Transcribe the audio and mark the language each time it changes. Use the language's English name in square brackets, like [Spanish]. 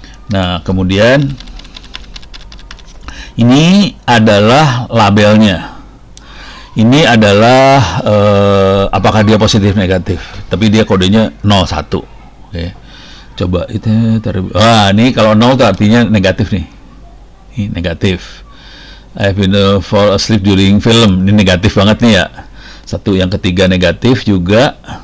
[Indonesian] Nah, kemudian ini adalah labelnya. Ini adalah apakah dia positif negatif, tapi dia kodenya 01. Oke. Coba itu ini kalau 0 itu artinya negatif nih. Ini negatif. [English] I've been fall asleep during film. [Indonesian] Ini negatif banget nih ya. Satu, yang ketiga negatif juga.